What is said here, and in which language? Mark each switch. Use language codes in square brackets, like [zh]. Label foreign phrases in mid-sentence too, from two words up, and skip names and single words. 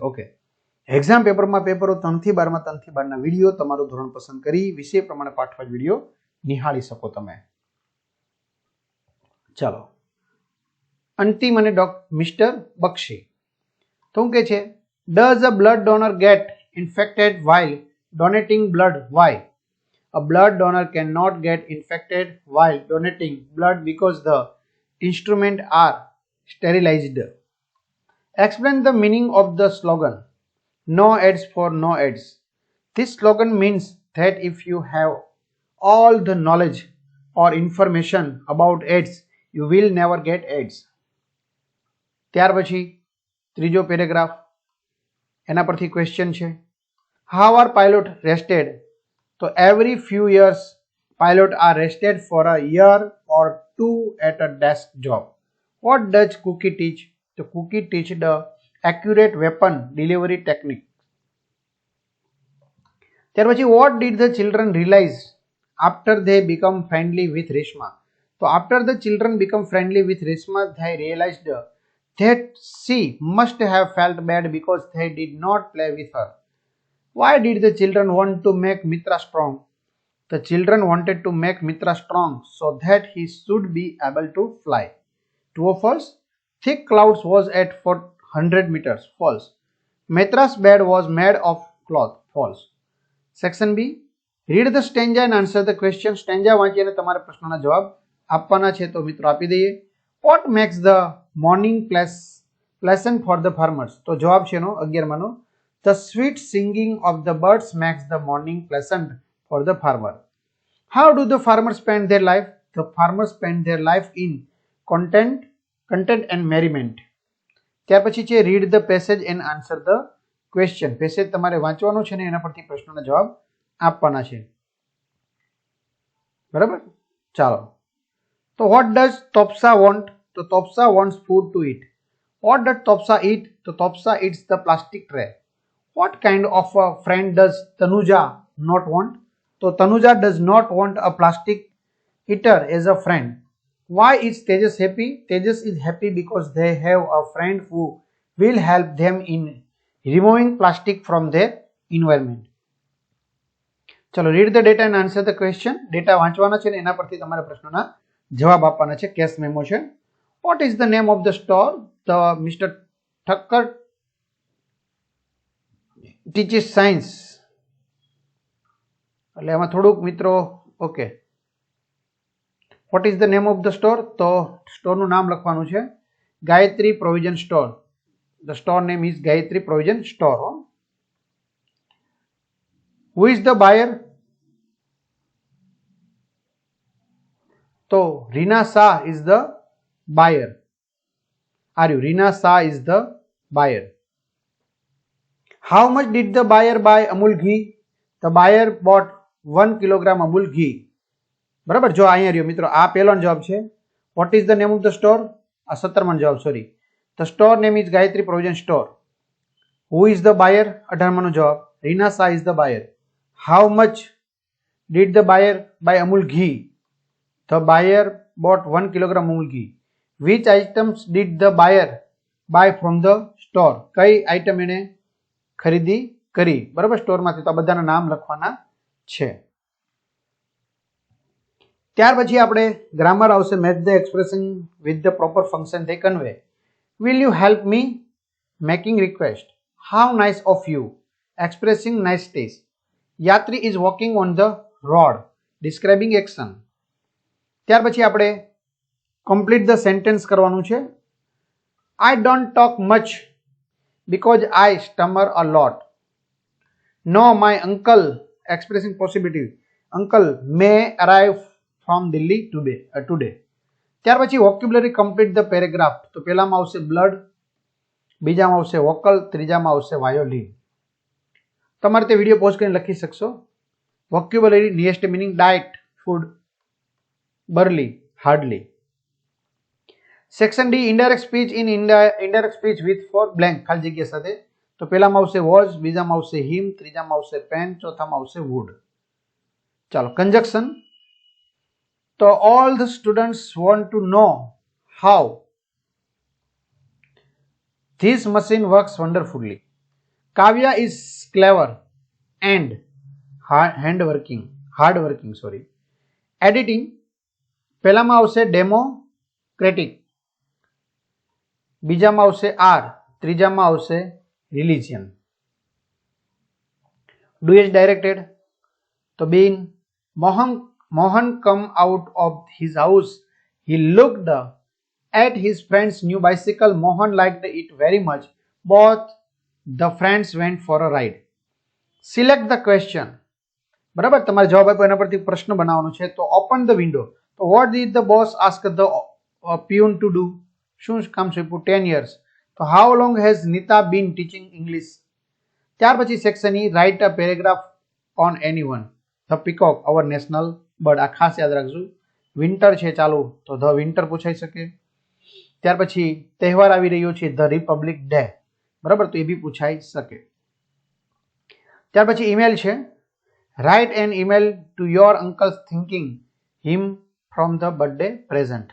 [gu] ઓકે, એક્ઝામ પેપરમાં પેપરો 3 થી 12 માં 3 થી 12 ના વિડીયો તમારું ધોરણ પસંદ કરી વિષય પ્રમાણે પાઠવાજ વિડીયો નિહાળી શકો તમે। ચાલો, અંતિમ અને મિસ્ટર બક્ષી તો શું કહે છે, [en] does a blood donor get infected while donating blood? Why? A blood donor cannot get infected while donating blood because the instruments are sterilized. Explain the meaning of the slogan, No AIDS for no AIDS. This slogan means that if you have all the knowledge or information about AIDS, you will never get AIDS. [gu] ત્યાર પછી ત્રીજો પેરેગ્રાફ, એના પરથી ક્વેશ્ચન છે, [en] How are pilots rested? So every few years, pilots are rested for a year or two at a desk job. What does Cookie teach? So Cookie teach the accurate weapon delivery technique. [gu] ત્યાર પછી [en] what did the children realize after they become friendly with Reshma? So after the children become friendly with Reshma, they realized that she must have felt bad because they did not play with her. Why did the children want to make Mitra strong? The children wanted to make Mitra strong so that he should be able to fly. True or false? Thick clouds was at 400 meters. False. Mitra's bed was made of cloth. False. Section B. Read the stanza and answer the question. [gu] Stanza વાંચીને તમારે પ્રશ્નના જવાબ આપવાના છે, તો મિત્રો આપી દઈએ। [en] What makes the morning pleasant for the farmers? [gu] તો જવાબ છે એનો 11 માનો, [en] The sweet singing of the birds makes the morning pleasant for the farmer. How do the farmers spend their life? The farmers spend their life in content and merriment. [gu] ત્યાર પછી છે [en] read the passage and answer the question. [gu] પેસેજ તમારે વાંચવાનો છે ને એના પરથી પ્રશ્નોના જવાબ આપવાના છે, બરાબર? ચાલો, તો [en] what does Topsa want? તો Topsa wants food to eat. What does Topsa eat? તો Topsa eats the plastic tray. What kind of a friend does Tanuja not want? So Tanuja does not want a plastic eater as a friend. Why is Tejas happy? Tejas is happy because they have a friend who will help them in removing plastic from their environment. ચલો read the data and answer the question. [gu] ડેટા વાંચવાના છે ને એના પરથી તમારે પ્રશ્નોના જવાબ આપવાના છે. કેસ મેમો છે. [en] What is the name of the store? The Mr. Thakkar teaches science. [gu] એટલે આમાં થોડુંક મિત્રો ઓકે. [en] What is the name of the store? [gu] તો સ્ટોરનું નામ લખવાનું છે ગાયત્રી પ્રોવિઝન સ્ટોર. [en] The store name is Gayatri Provision Store. Who is the buyer? So Rina Shah is the buyer. Are you? Rina Shah is the buyer. How much did the buyer buy Amul ghee? The buyer bought 1 kilogram Amul ghee. [gu] બરાબર. જો અહીંયા રહ્યો મિત્રો, આ પહેલો જવાબ છે. [en] What is the name of the store? [gu] આ 17મો જવાબ. સોરી, [en] the store name is Gayatri Provision Store. Who is the buyer? [gu] 18મો જવાબ. [en] Rina Shah is the buyer. How much did the buyer buy Amul ghee? The buyer bought 1 kilogram Amul ghee. Which items did the buyer buy from the store? [gu] કઈ આઈટમ એને ખરીદી કરી? બરાબર, સ્ટોરમાંથી. તો આ બધાના નામ લખવાના છે. ત્યાર પછી આપણે ગ્રામર આવશે. [en] match the expression with the proper function they convey. Will you help me? Making request. How nice of you. Expressing nice taste. Yatri is walking on the road. Describing action. [gu] ત્યાર પછી આપણે [en] complete the sentence [gu] કરવાનું છે. [en] I don't talk much because I stammer a lot. No, my uncle, expressing possibility, uncle may arrive from Delhi today. [gu] ત્યાર પછી [en] vocabulary complete the paragraph. [gu] તો પહેલામાં આવશે blood, બીજામાં આવશે vocal, ત્રીજામાં આવશે violin. તમારે તે વિડીયો પોઝ કરીને લખી શકશો. [en] vocabulary nearest meaning diet, food, barely, hardly. Section D indirect speech. In indirect speech with for blank [gu] ખાલી જગ્યા સાથે. તો પહેલામાં આવશે was, બીજામાં આવશે him, ત્રીજામાં આવશે pen, ચોથામાં આવશે would. ચાલો conjunction. [en] તો all the students want to know how this machine works wonderfully. Kavya is clever and hardworking. Editing. [gu] પહેલામાં આવશે democratic, બીજામાં આવશે R, ત્રીજામાં આવશે religion. [en] Duet directed. તો been Mohan come out of his house. He looked at his friend's new bicycle. Mohan liked it very much. Both the friends went for a ride. Select the question. [gu] બરાબર, તમારે જવાબ આપ્યો એના પરથી પ્રશ્ન બનાવવાનો છે. [en] તો open the window. તો what did the boss ask the peon to do? [gu] શું કામ સોંપ્યું? 10 years. [en] તો how long has Nita been teaching English? [gu] ત્યાર પછી [en] સેક્શન E, write a paragraph on anyone. The peacock, our national bird. [gu] આ ખાસ યાદ રાખજો. વિન્ટર છે ચાલુ તો [en] the winter [gu] પૂછાઈ શકે. ત્યાર પછી તહેવાર આવી રહ્યો છે, [en] the Republic Day. [gu] બરાબર, તો એ બી પૂછાઈ શકે. ત્યાર પછી ઈમેલ છે. [en] write an email to your uncle thinking him from the birthday present.